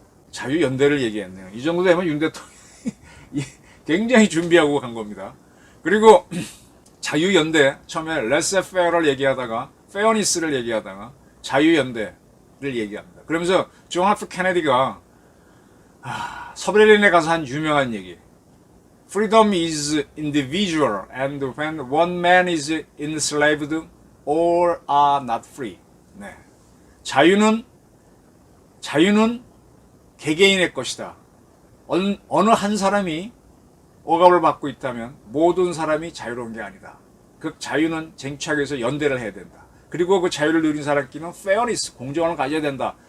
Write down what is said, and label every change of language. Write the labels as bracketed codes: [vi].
[ko] 자유연대를 얘기했네요. 이 정도 되면 윤 대통령이 굉장히 준비하고 간 겁니다. 그리고 자유연대, 처음에 laissez-faire를 얘기하다가 fairness를 얘기하다가 자유연대를 얘기합니다. 그러면서 존 F 케네디가 서베린에 가서 한 유명한 얘기. [en] Freedom is individual and when one man is enslaved, all are not free. [ko] 네. 자유는 개개인의 것이다. 어느 한 사람이 억압을 받고 있다면 모든 사람이 자유로운 게 아니다. 그 자유는 쟁취하기 위해서 연대를 해야 된다. 그리고 그 자유를 누린 사람끼리는 페어니스, 공정을 가져야 된다.